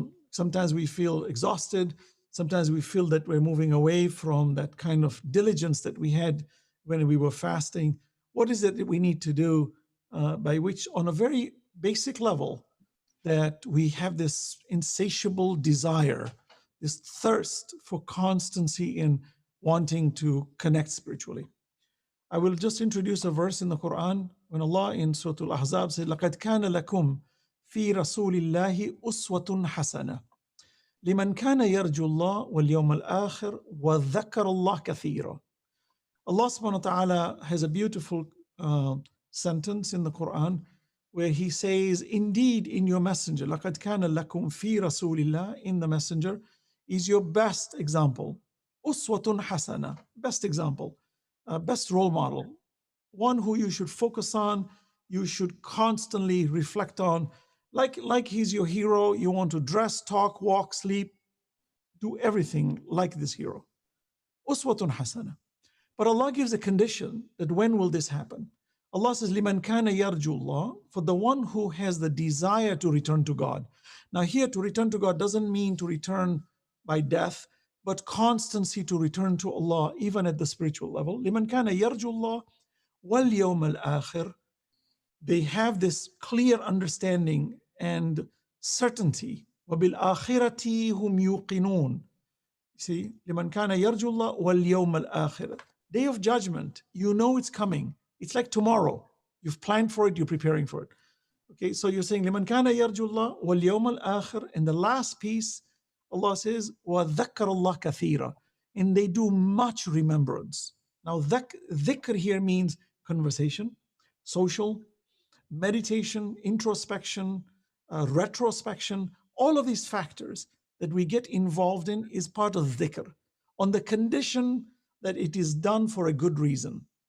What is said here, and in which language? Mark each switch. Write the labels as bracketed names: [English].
[English] Sometimes we feel exhausted. Sometimes we feel that we're moving away from that kind of diligence that we had when we were fasting. What is it that we need to do by which, on a very basic level, that we have this insatiable desire, this thirst for constancy in wanting to connect spiritually? I will just introduce a verse in the Quran when Allah in Surah Al-Ahzab said, [Arabic] لَقَدْ كَانَ لَكُمْ فِي رَسُولِ اللَّهِ أُسْوَةٌ حَسَنَةٌ لِمَنْ كَانَ يَرْجُو اللَّهَ وَالْيَوْمَ الْآخِرِ وَذَكَّرَ اللَّهَ كَثِيرًا. [English] Allah subhanahu wa ta'ala has a beautiful sentence in the Quran where he says, indeed in your messenger, [Arabic] لَقَدْ كَانَ لَكُمْ فِي رَسُولِ اللَّهِ, [English] in the messenger is your best example. Uswatun hasana, best example, best role model, one who you should focus on, you should constantly reflect on. Like he's your hero, you want to dress, talk, walk, sleep, do everything like this hero. Uswatun hasana. But Allah gives a condition that when will this happen? Allah says, [Arabic] لِمَنْ كَانَ يَرْجُو اللَّهِ, [English] for the one who has the desire to return to God. Now here, to return to God doesn't mean to return by death, but constancy to return to Allah, even at the spiritual level. [Arabic] لِمَنْ كَانَ يَرْجُو اللَّهِ وَالْيَوْمَ الْآخِرِ. [English] They have this clear understanding and certainty. [Arabic] وَبِالْآخِرَةِ هُمْ يُوقِنُونَ. [English] See, [Arabic] لِمَنْ كَانَ يَرْجُو اللَّهِ وَالْيَوْمَ الْآخِرِ. [English] Day of judgment, you know it's coming. It's like tomorrow. You've planned for it, you're preparing for it. Okay, so you're saying, [Arabic] لِمَنْ كَانَ يَرْجُو اللَّهِ وَالْيَوْمَ الْآخِرِ. [English] And the last piece, Allah says, [Arabic] وَذَكَّرَ اللَّهَ كَثِيرًا. [English] And they do much remembrance. Now, dhikr here means conversation, social, meditation, introspection, retrospection. All of these factors that we get involved in is part of dhikr, on the condition that it is done for a good reason.